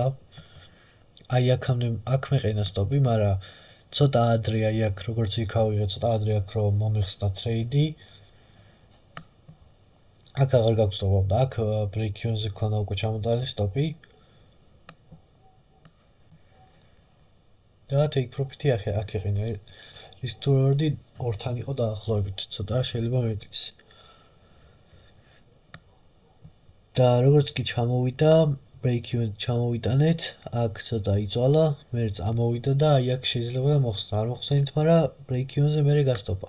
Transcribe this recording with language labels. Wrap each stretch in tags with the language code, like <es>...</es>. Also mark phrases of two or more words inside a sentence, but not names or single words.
<ka>აი აქამდე აქ მეყენა სტოპი, მაგრამ ცოტა ადრე აი აქ როგორც ვიქავიღე, ცოტა ადრე აქ რომ მომიხსნა ტრეიდი. აქ აღარ გავსტოპავდა, აქ</ka> <en>break even-</en> <ka>ზე ქონა უკვე ჩამოტანილი სტოპი. და</ka> <en>take profit-</en> <ka>ი აქ ეყინა.</ka> <en>risk to reward-</en> <ka>ი 2-თან იყო დაახლოებით, ცოტა შეიძლება მეტიც. და როგორც კი ჩამოვიდა, break-even ჩამოვიტანეთ, აქ ცოტა იწვალა, მერე წამოვიდა და აი აქ შეიძლება მოხსნა, არ მოხსენით, მაგრამ break-even-ზე მერე გასტოპა.</ka>